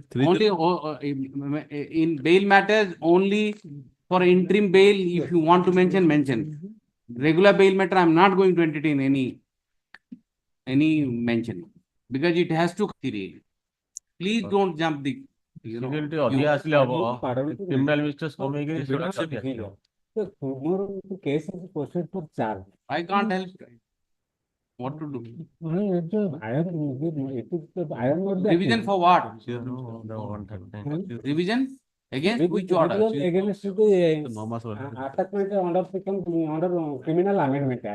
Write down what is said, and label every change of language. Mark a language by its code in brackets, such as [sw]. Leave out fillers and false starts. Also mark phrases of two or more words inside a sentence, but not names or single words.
[en] Only in bail matters, only for interim bail, if you want to mention, mention. Regular bail matter, I'm not going to entertain any mention because it has to serial. Please don't jump the, you know. [or] Security ଅଧିକା ଆସିଲେ ହବ [en] criminal mistakes [or] କମେଇକି ସେଟା କରିଦିଆ [en] case is posted for charge. I can't help. What to do? Revision for what? Revision against which order? Against the attackment under Criminal Amendment Act.